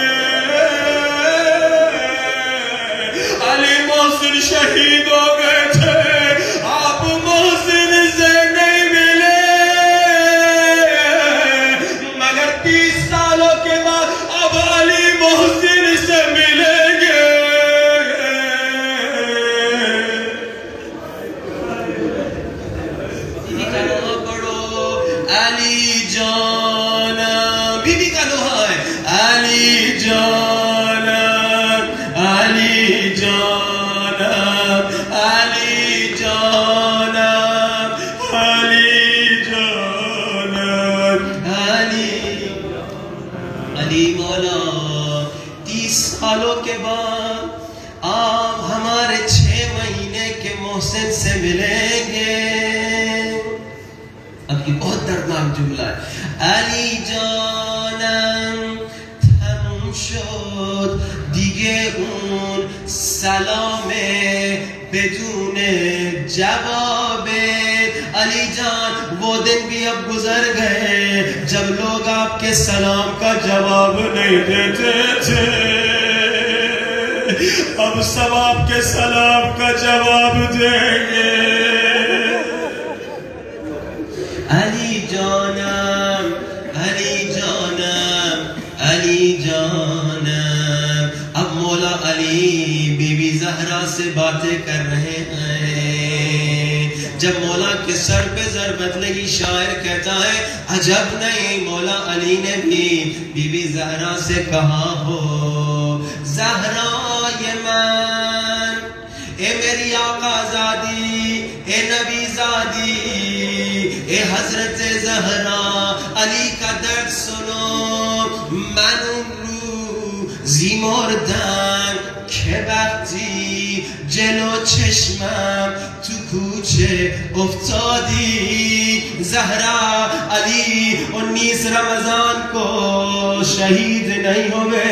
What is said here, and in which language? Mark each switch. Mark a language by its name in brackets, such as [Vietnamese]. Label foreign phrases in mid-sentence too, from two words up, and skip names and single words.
[Urdu] علی محسن شہید ہو گئے تھے، آپ محسن سے نہیں ملے، مگر 30 سالوں کے بعد اب علی محسن سے ملیں گے۔ علی جانم، بی بی کا دوہا ہے، علی جانم علی جانم علی جانم علی جانم علی مولا 30 سالوں کے بعد آپ ہمارے 6 مہینے کے محسن سے ملیں گے. اب یہ بہت دردناک جملہ ہے. [Persian] علی جانم تموم شد دیگه اون سلام بدون جواب. [Urdu] علی جان وہ دن بھی اب گزر گئے جب لوگ آپ کے سلام کا جواب نہیں دیتے تھے. اب سب آپ کے سلام کا جواب دیں گے. علی جانم علی جانم علی جانم. اب مولا علی بی بی زہرا سے باتیں کر رہے ہیں. جب مولا کے سر پہ ضربت لگی شاعر کہتا ہے عجب نہیں مولا علی نے بھی بی بی زہرا سے کہا ہو زہرا یہ من اے میری آقا زادی اے نبی زادی اے حضرت زہرا علی کا درد سنو. [Persian] من اون روزی مردم که وقتی جلو چشمم تو کوچه افتادی. [Urdu] زہرا علی 19 رمضان کو شہید نہیں ہوئے.